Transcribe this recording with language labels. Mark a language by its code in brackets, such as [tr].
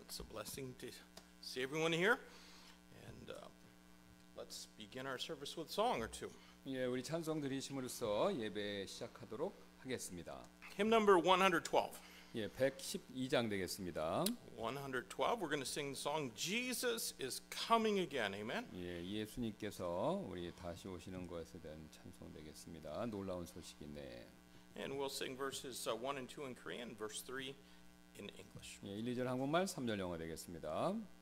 [en] It's a blessing to see everyone here. And let's begin our service with a song or two. [ko] 예, 우리 찬송 드리심으로써 예배 시작하도록 하겠습니다. [en] Hymn number 112. [ko] 예, 112장 되겠습니다. 112. [en] We're going to sing the song Jesus is coming again. Amen. [ko] 예, 예수님께서 우리 다시 오시는 것에 대한 찬송 되겠습니다. 놀라운 소식이네. [en] And we'll sing verses 1 and 2 in Korean, verse 3 in English. [ko] 예, 1, 2절 한국말, 3절 영어 되겠습니다.